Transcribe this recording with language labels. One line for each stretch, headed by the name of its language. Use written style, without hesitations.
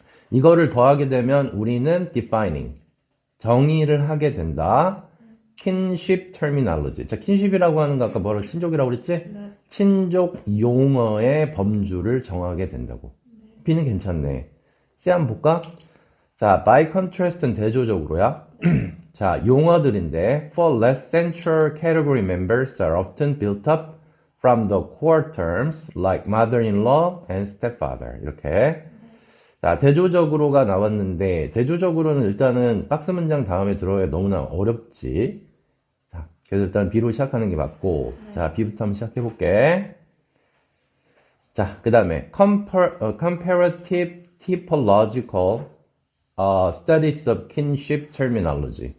Korean: 이거를 더하게 되면 우리는 defining, 정의를 하게 된다.
English: kinship terminology.
Korean: 자, kinship이라고 하는 거 아까 뭐라고 친족이라고 그랬지? 네. 친족 용어의 범주를 정하게 된다고. B는 괜찮네. C 한번 볼까? 자, by contrast는 대조적으로야.
English: 자,
Korean: 용어들인데
English: for less central category members are often built up from the core terms like mother-in-law and stepfather.
Korean: 이렇게. 자, 대조적으로가 나왔는데 대조적으로는 일단은 박스 문장 다음에 들어야 너무나 어렵지. 자, 그래서 일단 B로 시작하는 게 맞고. 자, B부터 한번 시작해 볼게.
English: 자,
Korean: 그 다음에
English: comparative typological studies of kinship terminology.